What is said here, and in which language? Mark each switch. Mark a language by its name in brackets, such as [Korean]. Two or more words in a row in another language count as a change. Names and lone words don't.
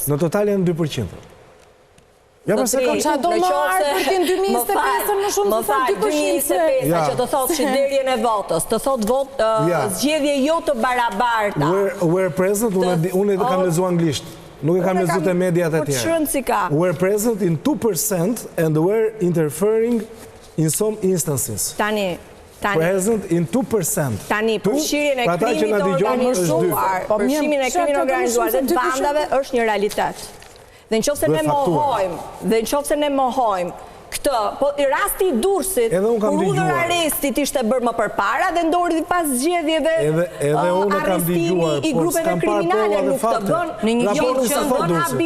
[Albanian] Në total janë 2%. Ja përse ka çfarë do marrë për tin 2025 më shumë se 2%. Që të thotë shitblerjen e votës, të thotë zgjedhje jo të barabarta. [English] Were present, [Albanian] unë e kam lexuar anglisht. Nuk e kam lexuar te mediat e tjera. [English] Were present in 2% and were interfering in some instances. Present in 2%. [Albanian] Tani, përfshirjen e krimit organizuar, përfshimin e krimit organizuar dhe të bandave është një realitet. Dhe nëse ne mohojmë këtë, po i rasti i Durrësit, kur urdhër arrestit ishte bërë më përpara dhe ndori pas zgjedhjeve arrestimi i grupeve kriminale, nuk të bën habi.